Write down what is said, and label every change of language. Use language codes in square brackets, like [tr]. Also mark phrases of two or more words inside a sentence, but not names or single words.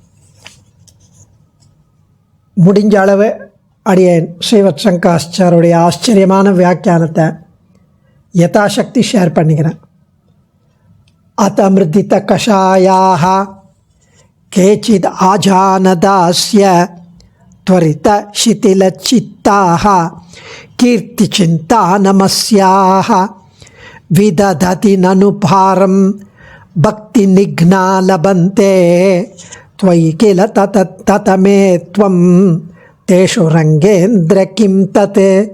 [ta] முடிஞ்ச அளவு அடியேன் ஸ்ரீவத்சங்காச்சாருடைய ஆச்சரியமான வியாக்கியானத்தை யதாசக்தி ஷேர் பண்ணிக்கிறேன். [sa] अथमृदित कषायाः केचित् आजानदास्य त्वरित शिथिलचित्ताः कीर्तिचिन्तानमस्याः विदधति ननुभारं भक्तिनिघ्ना लभन्ते त्वयि किल ततमे त्वं तेषु रङ्गेन्द्र किं तत्.